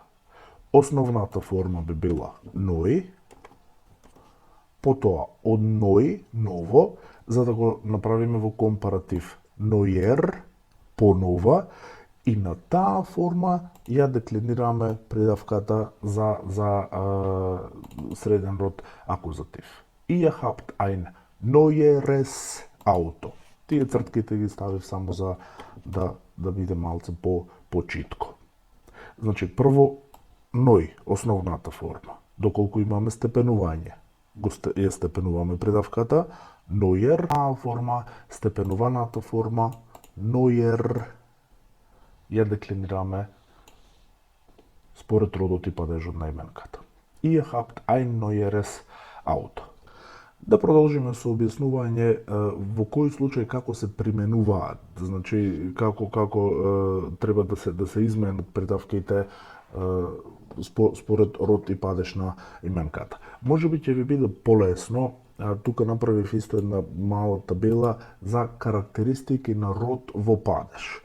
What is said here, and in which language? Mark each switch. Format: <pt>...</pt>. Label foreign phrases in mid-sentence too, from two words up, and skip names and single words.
<mk>Основната форма би била neu, потоа од neu, ново, за да го направиме во компаратив neuer, понова, и на таа форма ја деклинираме придавката за среден род акузатив.</mk> <de>Ihr habt ein neueres Auto.</de> <mk>Тие цртките ги ставив само за да биде малце по-читко. Значи, прво, neu, основната форма. Доколку имаме степенување, ја степенуваме придавката, neuer форма, степенуваната форма, neuer, ја деклинираме според родот и падежот на именката.</mk> <de>Ihr habt ein neueres Auto.</de> <mk>Да продолжиме со објаснување во кој случај како се применуваат, значи како треба да се изменат придавките според род и падеж на именката. Можеби ќе ви биде полесно, тука направив исто една мала табела за карактеристики на род во падеж.</mk>